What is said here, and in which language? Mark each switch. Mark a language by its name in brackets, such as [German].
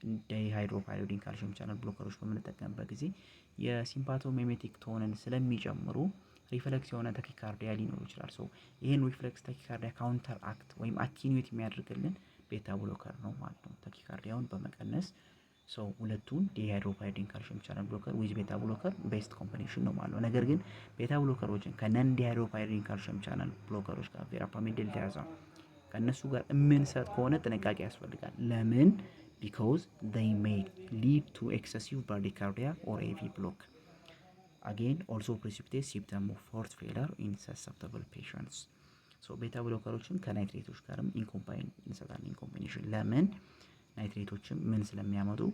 [Amharic] ዳይሃይድሮፓይሮዲን ካልሽየም ቻናል ብሎከሮች በምንጠቀምበት ጊዜ የሲምፓቶሜሜቲክ ቶንን ስለሚጨምሩ ሪፍሌክስ የሆነ ታኪካርዲያ ሊኖር ይችላል። ሶ ይህን ሪፍሌክስ ታኪካርዲያ ካውንተር አክት ወይም አቲኒዌት የሚያደርግልን ቤታ ብሎከር ነው ማለት ነው። ታኪካርዲያውን በመቀነስ ሰው ሁለቱን ዲሃይድሮፓይሮዲን ካልሽየም ቻናል ብሎከር ዊዝ ቤታ ብሎከር ቤስት ኮምቢኔሽን ነው ማለት ነው። ነገር ግን ቤታ ብሎከሮችን ከነን ዲሃይድሮፓይሮዲን ካልሽየም ቻናል ብሎከሮች ጋር ቬራፓሚን ዴልታያዛ ከእነሱ ጋር የምንሰጥ ከሆነ ጥንቃቄ ያስፈልጋል። ለምን? [English] ቢኮዝ they may lead to excessive bradycardia or AV block. Again, also precipitate symptom of heart failure in susceptible patients. [Amharic] ሶ ቤታ ብሎከሮችን ከናይትሬቶች ጋርም ኢንኮምባይን እንሰጣለን። ኢንኮምቢኔሽን ለምን? ናይትሬቶችም ምን ስለሚያመጡ?